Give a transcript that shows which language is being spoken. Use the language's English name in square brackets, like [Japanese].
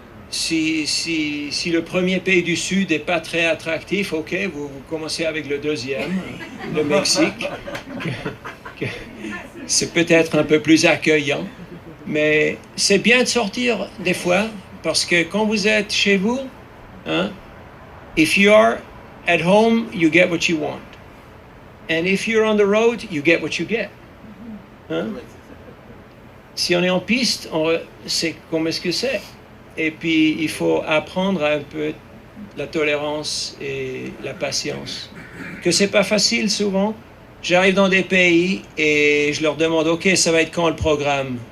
[French] Si le premier pays du Sud n'est pas très attractif, ok, vous commencez avec le deuxième, le Mexique. C'est peut-être un peu plus accueillant, mais c'est bien de sortir des fois, parce que quand vous êtes chez vous, hein, [English] if you are at home, you get what you want. And if you're on the road, you get what you get. Hein? [French] Si on est en piste, c'est comme est-ce que c'est. Et puis, il faut apprendre un peu la tolérance et la patience. Que c'est pas facile souvent. J'arrive dans des pays et je leur demande, OK, ça va être quand le programme?